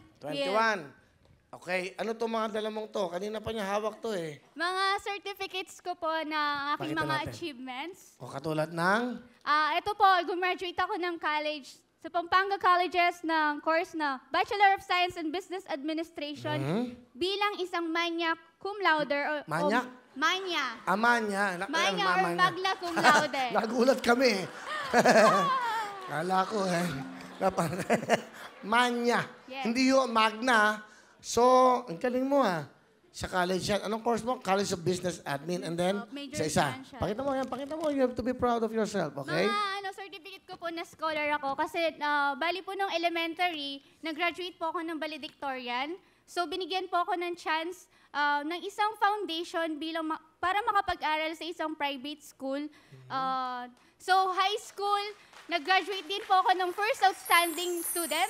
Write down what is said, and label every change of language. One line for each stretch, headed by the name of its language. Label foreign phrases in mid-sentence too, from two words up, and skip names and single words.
Filipino: 21. Okay. Ano to mga dala mong to? Kanina pa niya hawak to eh. Mga certificates ko po na aking Pakita mga natin. achievements. O katulad ng... Ito po, gumraduate ako ng college sa Pampanga Colleges ng course na
English: Bachelor of Science in Business Administration
Filipino: bilang isang
Latin: magna cum laude.
Filipino: Manyak? Manya. Amanya. Manya or
Latin: magna cum laude.
Filipino: Nagulat kami. Kala ko eh. Manya. Yes. Hindi yun, magna. So, ang galing mo ah. Sa college yan. Anong course mo?
English: College of Business Admin. And then,
Filipino: major isa. financial. Pakita mo yan, pakita mo.
English: You have to be proud of yourself, okay?
Filipino: Mga certificate ko po na scholar ako kasi bali po nung elementary, nag-graduate po ako ng valedictorian. So binigyan po ako ng chance ng isang foundation bilang para makapag-aral sa isang private school. So high school, nag-graduate din po ako ng
English: first outstanding student.